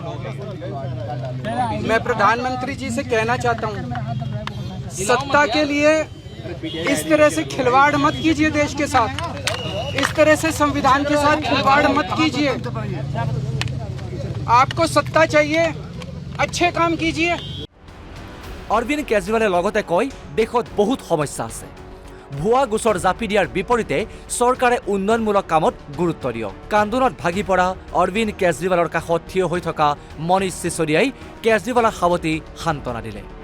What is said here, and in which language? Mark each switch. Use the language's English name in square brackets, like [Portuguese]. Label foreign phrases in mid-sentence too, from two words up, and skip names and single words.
[Hindi] मैं प्रधानमंत्री जी से कहना चाहता हूँ, सत्ता के लिए इस तरह से खिलवाड़ मत कीजिए। देश के साथ इस तरह से संविधान के साथ खिलवाड़ मत कीजिए। आपको सत्ता चाहिए, अच्छे काम कीजिए। [Assamese] অৰবিন্দ কেজৰিৱালে লগতে কয়, দেশত বহুত সমস্যা আছে। ভুৱা গোচৰ জাপি দিয়াৰ বিপৰীতে চৰকাৰে উন্নয়নমূলক কামত গুৰুত্ব দিয়ক। কান্দোনত ভাগি পৰা অৰবিন্দ কেজৰিৱালৰ কাষত থিয় হৈ থকা মনীষ চিচোদিয়াই কেজৰিৱালক সাৱটি সান্তনা দিলে।